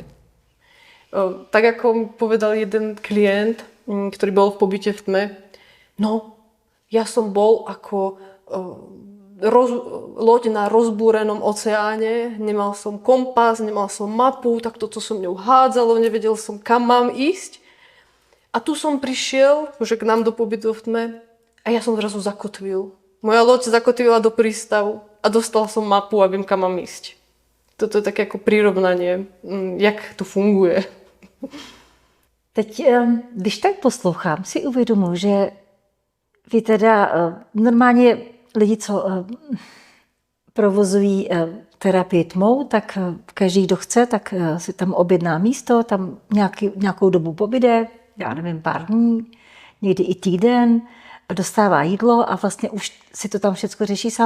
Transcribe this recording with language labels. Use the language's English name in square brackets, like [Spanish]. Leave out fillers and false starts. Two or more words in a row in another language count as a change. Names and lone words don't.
[Slovak] Tak ako povedal jeden klient, ktorý bol v pobyte v tme, no, ja som bol ako loď na rozbúrenom oceáne, nemal som kompas, nemal som mapu, tak toto som ňou hádzalo, nevedel som, kam mám ísť. A tu som prišiel, že k nám do pobytu v tme a ja som zrazu zakotvil. Moja loď zakotvila do prístavu a dostal som mapu a viem, kam mám ísť. Toto je také ako prirovnanie, jak to funguje. [Czech] Teď, když tak poslouchám, si uvědomuji, že vy teda normálně lidi, co provozují terapii tmou, tak každý, kdo chce, tak si tam objedná místo, tam nějakou dobu pobyde, já nevím, pár dní, někdy i týden, dostává jídlo a vlastně už si to tam všechno řeší sám.